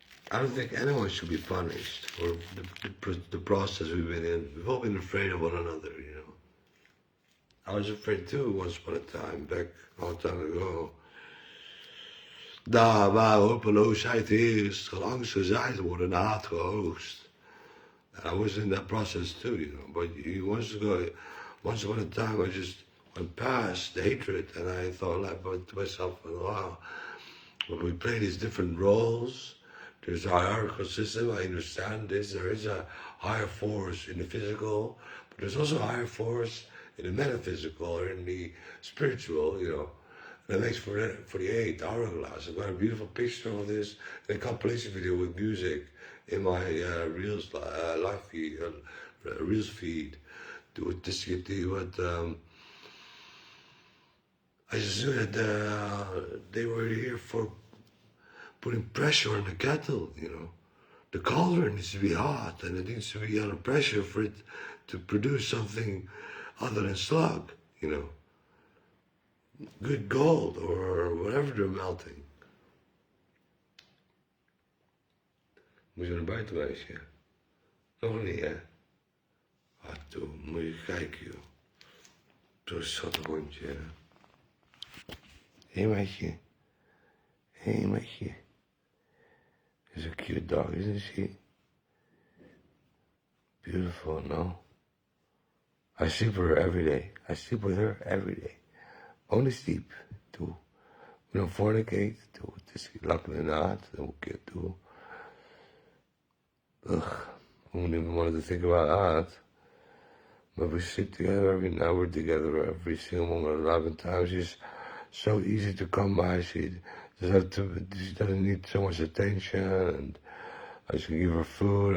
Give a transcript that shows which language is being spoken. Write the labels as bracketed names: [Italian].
[English] I don't think anyone should be punished for the process we've been in. We've all been afraid of one another, you know. I was afraid too once upon a time, back a long time ago. [Dutch] Daar waar hopeloosheid is, zolang ze zijn, worden haat geoogst. [English] I was in that process too, But once upon a time, I just went past the hatred, and I thought like to myself, wow, when we play these different roles, there's a hierarchical system. I understand this. There is a higher force in the physical, but there's also a higher force in the metaphysical or in the spiritual, And that makes for the 8 hourglass. I've got a beautiful picture of this in a compilation video with music in my Reels live feed, Reels feed. With this, I just knew that they were here for putting pressure on the kettle, The cauldron needs to be hot and it needs to be under pressure for it to produce something other than slug, Good gold or whatever they're melting. [Dutch] Moet je naar buiten wijzen? Nog niet, hè? Ah, toe, moet je kijken, joh. Zo'n schattig hondje, hè? Hé, meisje. Hé, meisje. [English] Is a cute dog, isn't she? Beautiful, no? I sleep with her every day. I sleep with her every day. Only sleep, too. We don't fornicate, too. [Dutch] Het is lachen inderdaad, dat moet ik doen. [English] Ugh, I wouldn't even want to think about that. But we sit together every night, we're together every single moment, 11 times. She's so easy to come by. She doesn't need so much attention, and I just give her food.